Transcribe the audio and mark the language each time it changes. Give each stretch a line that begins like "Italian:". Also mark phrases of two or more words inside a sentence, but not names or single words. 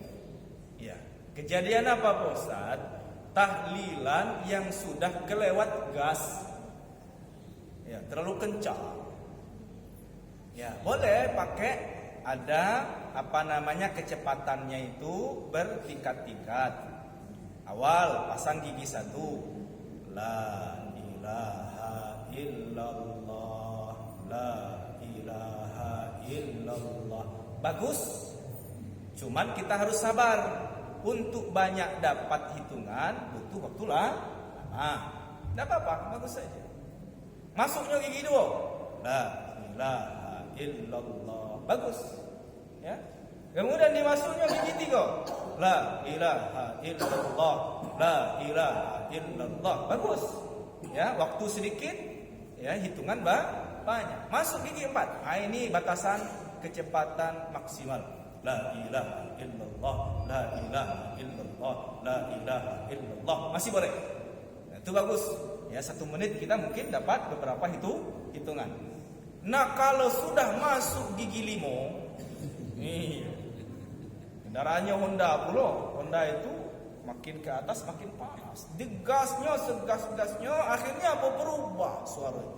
Indonesian: Ya, kejadian apa Pak Ustaz? Tahlilan yang sudah kelewat gas. Ya, terlalu kencang. Ya, boleh pakai ada kecepatannya itu bertingkat-tingkat. Awal pasang gigi 1.
Arabic: لا إله إلا الله، لا إله إلا الله.
Indonesian: Bagus. Cuman kita harus sabar. Untuk banyak dapat hitungan butuh waktu lama. Tidak apa-apa, bagus saja. Masuknya gigi 2.
Arabic: لا إله إلا الله.
Indonesian: Bagus. Ya. Kemudian dimasuknya gigi 3.
Arabic: لا إله إلا الله، لا إله إلا الله.
Indonesian: Bagus. Ya, waktu sedikit, ya hitungan banyak. Masuk gigi 4. Nah, ini batasan kecepatan maksimal.
Arabic: لا إله إلا الله، لا إله إلا الله، لا إله إلا الله.
Indonesian: Masih boleh. Nah, itu bagus. Ya, 1 menit kita mungkin dapat beberapa hitungan. Nah, kalau sudah masuk gigi 5, nih kendaraannya Honda pula. Honda itu makin ke atas makin panas. Digasnya segas-gasnya, akhirnya apa berubah suara itu.